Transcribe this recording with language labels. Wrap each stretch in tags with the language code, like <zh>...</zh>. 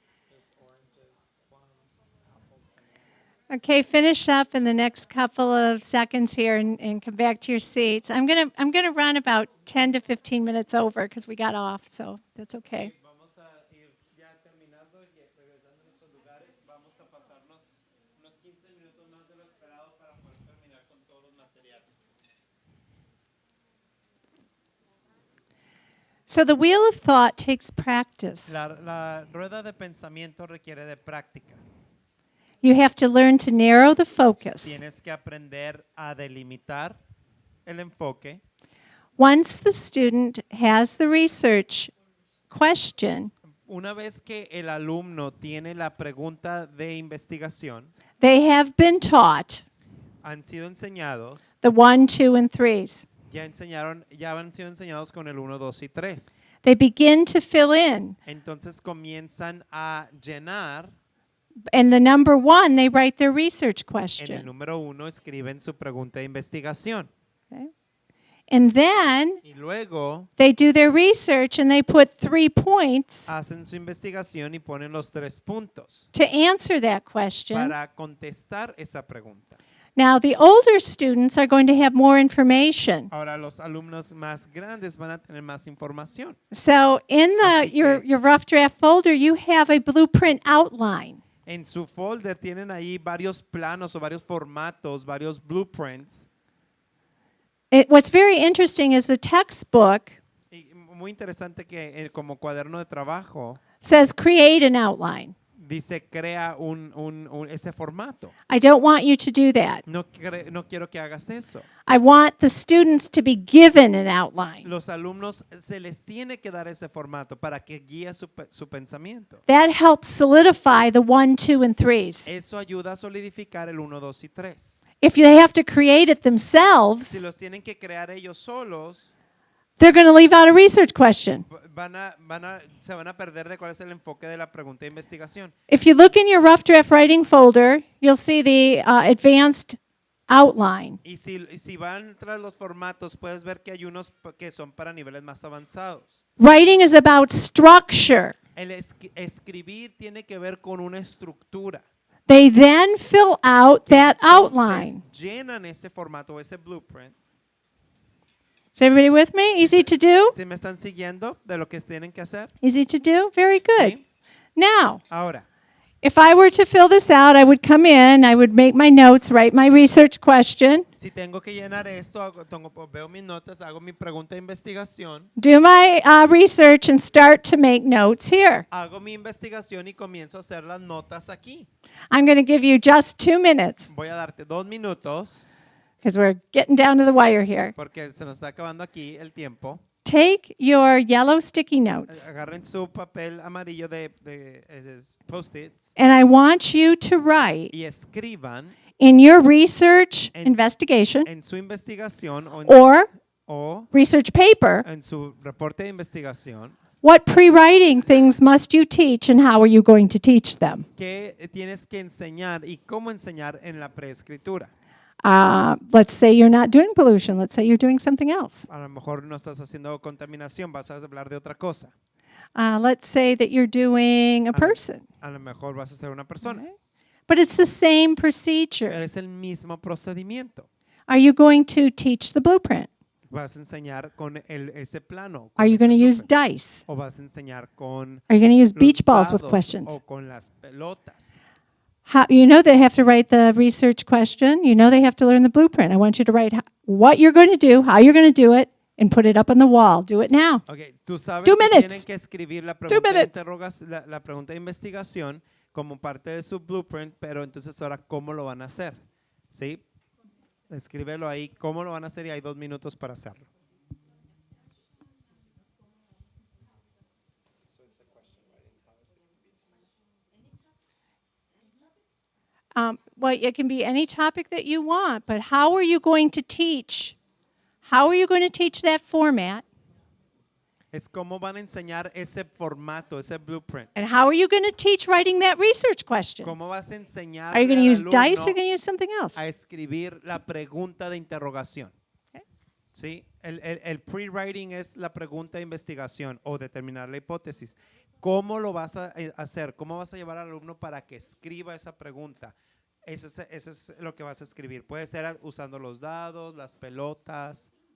<en>There's oranges, plums, apples, bananas. Okay, finish up in the next couple of seconds here and come back to your seats. I'm gonna run about 10 to 15 minutes over because we got off, so that's okay.</en> <es>Vamos a ir ya terminando y regresando a nuestros lugares. Vamos a pasarnos unos 15 minutos más de lo esperado para poder terminar con todos los materiales.</es> <en>So the wheel of thought takes practice.</en> <es>La rueda de pensamiento requiere de práctica.</es> <en>You have to learn to narrow the focus.</en> <es>Tienes que aprender a delimitar el enfoque.</es> <en>Once the student has the research question,</en> <es>Una vez que el alumno tiene la pregunta de investigación,</es> <en>they have been taught</en> <es>han sido enseñados,</es> <en>the 1, 2, and 3s.</en> <es>ya han sido enseñados con el 1, 2 y 3.</es> <en>They begin to fill in.</en> <es>Entonces comienzan a llenar.</es> <en>And the number 1, they write their research</en> <es>En el</es> <en>question.</en> <es>número 1 escriben su pregunta de investigación.</es> <en>Okay? And then</en> <es>Y luego</es> <en>they do their research and they put 3 points</en> <es>hacen su investigación y ponen los 3 puntos</es> <en>to answer that question.</en> <es>para contestar esa pregunta.</es> <en>Now, the older students are going to have more information.</en> <es>Ahora los alumnos más grandes van a tener más información.</es> <en>So in</en> <es>Así que-</es> <en>your rough draft folder, you have a blueprint outline.</en> <es>En su folder tienen ahí varios planos o varios formatos, varios blueprints.</es> <en>What's very interesting is the textbook</en> <es>Y muy interesante que como cuaderno de trabajo</es> <en>says create an outline.</en> <es>Dice, crea ese formato.</es> <en>I don't want you to do that.</en> <es>No quiero que hagas eso.</es> <en>I want the students to be given an outline.</en> <es>Los alumnos se les tiene que dar ese formato para que guíe su pensamiento.</es> <en>That helps solidify the 1, 2, and 3s.</en> <es>Eso ayuda a solidificar el 1, 2 y 3.</es> <en>If they have to create it</en> <es>Si</es> <en>themselves,</en> <es>los tienen que crear ellos solos,</es> <en>they're going to leave out a research question.</en> <es>se van a perder de cuál es el enfoque de la pregunta de investigación.</es> <en>If you look in your rough draft writing folder, you'll see the advanced outline.</en> <es>Y si van tras los formatos, puedes ver que hay unos que son para niveles más avanzados.</es> <en>Writing is about structure.</en> <es>El escribir tiene que ver con una estructura.</es> <en>They then fill out that outline.</en> <es>Entonces, llenan ese formato, ese blueprint.</es> <en>Is everybody with me? Easy to do?</en> <es>¿Sí me están siguiendo de lo que tienen que hacer?</es> <en>Easy to do? Very good.</en> <es>Sí.</es> <en>Now,</en> <es>Ahora,</es> <en>if I were to fill this out, I would come in, I would make my notes, write my research question,</en> <es>si tengo que llenar esto, veo mis notas, hago mi pregunta de investigación,</es> <en>do my research, and start to make notes here.</en> <es>hago mi investigación y comienzo a hacer las notas aquí.</es> <en>I'm going to give you just 2 minutes</en> <es>Voy a darte 2 minutos</es> <en>because we're getting down to the wire here.</en> <es>porque se nos está acabando aquí el tiempo.</es> <en>Take your yellow sticky notes,</en> <es>Agarren su papel amarillo de esos post-its</es> <en>and I want you to write</en> <es>y escriban</es> <en>in your research</en> <es>En-</es> <en>investigation</en> <es>en su investigación o</es> <en>research paper,</en> <es>en su reporte de investigación</es> <en>what pre-writing things must you teach and how are you going to teach them?</en> <es>qué tienes que enseñar y cómo enseñar en la preescritura.</es> <en>Let's say you're not doing pollution. Let's say you're doing something else.</en> <es>A lo mejor no estás haciendo contaminación, vas a hablar de otra cosa.</es> <en>Let's say that you're doing a person.</en> <es>A lo mejor vas a ser una persona.</es> <en>Okay. But it's the same procedure.</en> <es>Es el mismo procedimiento.</es> <en>Are you going to teach the blueprint?</en> <es>Vas a enseñar con ese plano.</es> <en>Are</en> <es>con</es> <en>you</en> <es>ese</es> <en>going to use blueprint. dice?</en> <es>O vas a enseñar con</es> <en>Are you going to use</en> <es>los</es> <en>beach balls with</en> <es>dados</es> <en>questions?</en> <es>o con las pelotas.</es> <en>You know they have to write the research question. You know they have to learn the blueprint. I want you to write what you're going to do, how you're going to do it, and put it up on the wall. Do it now.</en> <es>Okay, tú sabes</es> <en>2</en> <es>que</es> <en>minutes.</en> <es>tienen que escribir la</es> <en>2</en> <es>pregunta,</es> <en>minutes.</en> <es>la pregunta de investigación como parte de su blueprint, pero entonces ahora, ¿cómo lo van a hacer? ¿Sí? Escríbelo ahí, ¿cómo lo van a hacer? Y hay 2 minutos para hacerlo.</es> <en>Well, it can be any topic that you want, but how are you going to teach? How are you going to teach that format?</en> <es>Es cómo van a enseñar ese formato, ese blueprint.</es> <en>And how are you going to teach writing that research question?</en> <es>¿Cómo vas a enseñar</es> <en>Are you going to</en> <es>al</es> <en>use dice or</en> <es>alumno</es> <en>are you going to use something else?</en> <es>a escribir la pregunta de interrogación?</es> <en>Okay.</en> <es>¿Sí? El pre-writing es la pregunta de investigación o determinar la hipótesis. ¿Cómo lo vas a hacer? ¿Cómo vas a llevar al alumno para que escriba esa pregunta? Eso es lo que vas a escribir. Puede ser usando los dados, las pelotas.</es>